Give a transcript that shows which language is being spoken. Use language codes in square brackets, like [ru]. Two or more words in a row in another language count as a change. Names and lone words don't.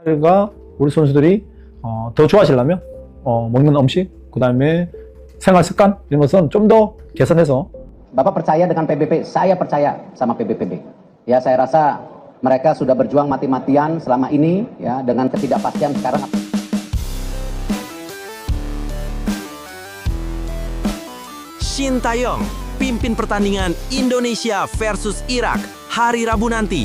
[ko] 가 우리 선수들이 더 좋아지려면 먹는 음식, 그다음에 생활 습관 이런 것은 좀 더 개선해서. [id] Bapak percaya dengan PBP, saya percaya sama PBPB. Ya, saya rasa mereka sudah berjuang mati-matian selama ini ya dengan ketidakpastian sekarang. Shin Tae-yong pimpin pertandingan Indonesia versus Irak hari Rabu nanti.